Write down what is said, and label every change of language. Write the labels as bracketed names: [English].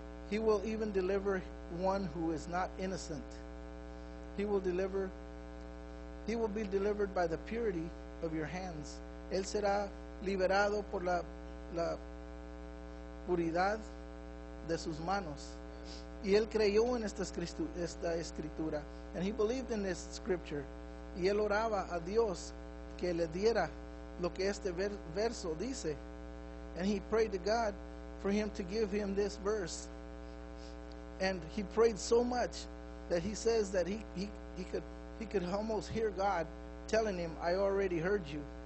[English] He will even deliver one who is not innocent. He will be delivered by the purity of your hands. [Spanish] Él será liberado por la puridad de sus manos. Y él creyó en esta escritura. [English] And he believed in this scripture. [Spanish] Y él oraba a Dios que le diera lo que este verso dice. [English] And he prayed to God for him to give him this verse. And he prayed so much that he says that he could almost hear God telling him, I already heard you.